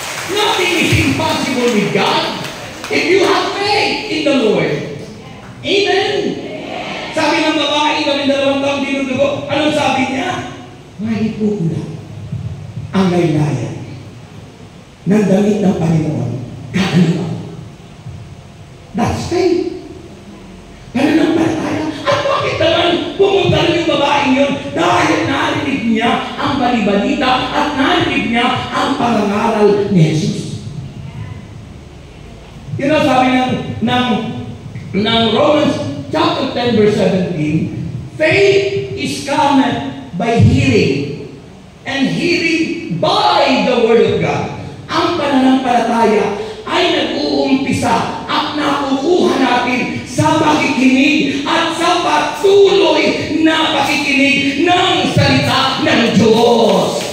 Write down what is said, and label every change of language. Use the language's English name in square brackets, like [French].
[English] Nothing is impossible with God. If you have faith in the Lord. Amen? [Filipino] Sabi ng babae, 12 taong dinudugo, anong sabi niya? Mahipuulan ang laylayan ng damit ng Panginoon. Kakaliwa. [English] That's faith. [Filipino] Pananampalataya. At bakit naman pumunta rin yung babaeng yun? Dahil narinig niya ang balibalita at narinig niya ang pangangaral ni Jesus. Yun ang sabi ng [English] Romans chapter 10 verse 17, faith is cometh by hearing, and hearing by the word of God. [Filipino] Ang pananampalataya ay nag-uumpisa at nakukuha natin sa pakikinig at sa patuloy na pakikinig ng salita ng Diyos.